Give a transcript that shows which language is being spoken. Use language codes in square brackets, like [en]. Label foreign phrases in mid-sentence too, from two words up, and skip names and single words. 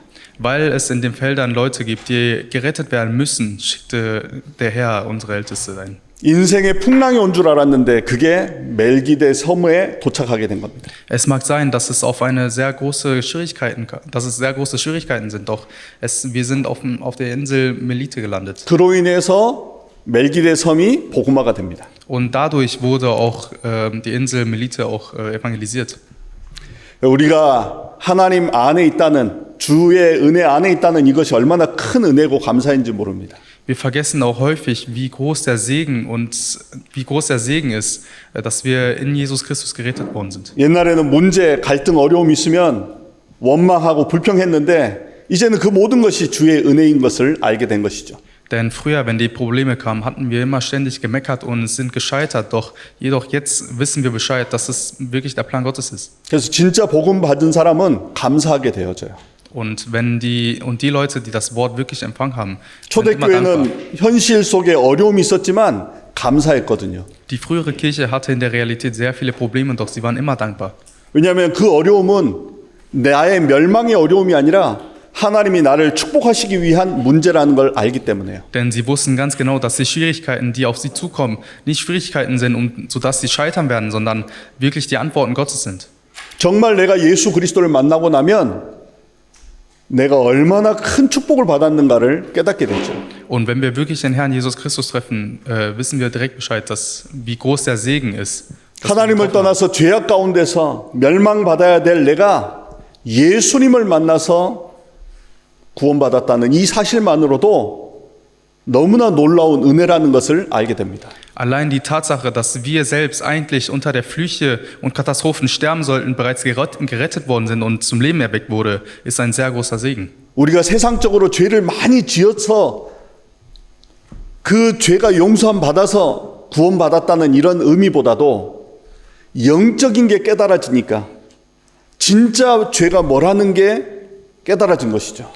[de] Weil es in den Feldern Leute gibt, die gerettet werden müssen, schickte der Herr unsere Älteste ein. [ko] 인생의 풍랑이 온 줄 알았는데 그게 멜기데 섬에 도착하게 된 겁니다. [de] Es mag sein, dass es sehr große Schwierigkeiten sind, doch wir sind auf der Insel Melite gelandet. [ko] 그로 인해서 멜기데 섬이 복음화가 됩니다. [de] Und dadurch wurde auch die Insel Melite auch evangelisiert. [ko] 우리가 하나님 안에 있다는 주의 은혜 안에 있다는 이것이 얼마나 큰 은혜고 감사인지 모릅니다. [de] Wir vergessen auch häufig, wie groß der Segen ist, dass wir in Jesus Christus gerettet worden sind. [ko] 옛날에는 문제, 갈등, 어려움이 있으면 원망하고 불평했는데 이제는 그 모든 것이 주의 은혜인 것을 알게 된 것이죠. [de] Denn früher, wenn die Probleme kamen, hatten wir immer ständig gemeckert und sind gescheitert. Jedoch jetzt wissen wir Bescheid, dass es wirklich der Plan Gottes ist. [ko] 그래서 진짜 복음 받은 사람은 감사하게 되어져요. [de] Und die Leute, die das Wort wirklich empfangen haben, sind immer dankbar. [ko] 초대교회는 현실 속에 어려움이 있었지만 감사했거든요. [de] Die frühere Kirche hatte in der Realität sehr viele Probleme, doch sie waren immer dankbar. [ko] 왜냐하면 그 어려움은 나의 멸망의 어려움이 아니라 하나님이 나를 축복하시기 위한 문제라는 걸 알기 때문에요. [de] Denn sie wussten ganz genau, dass die Schwierigkeiten, die auf sie zukommen, nicht Schwierigkeiten sind, sodass sie scheitern werden, sondern wirklich die Antworten Gottes sind. [ko] 정말 내가 예수 그리스도를 만나고 나면 내가 얼마나 큰 축복을 받았는가를 깨닫게 되죠. [de] Und wenn wir wirklich den Herrn Jesus Christus treffen, wissen wir direkt Bescheid, wie groß der Segen ist. [ko] 하나님을 떠나서 죄악 가운데서 멸망받아야 될 내가 예수님을 만나서 구원받았다는 이 사실만으로도 너무나 놀라운 은혜라는 것을 알게 됩니다. [de] Allein die Tatsache, dass wir selbst eigentlich unter der Flüche und Katastrophen sterben sollten, bereits gerettet worden sind und zum Leben erweckt wurde, ist ein sehr großer Segen. [ko] 우리가 세상적으로 죄를 많이 지어서 그 죄가 용서함 받아서 구원받았다는 이런 의미보다도 영적인 게 깨달아지니까 진짜 죄가 뭐라는 게 깨달아진 것이죠.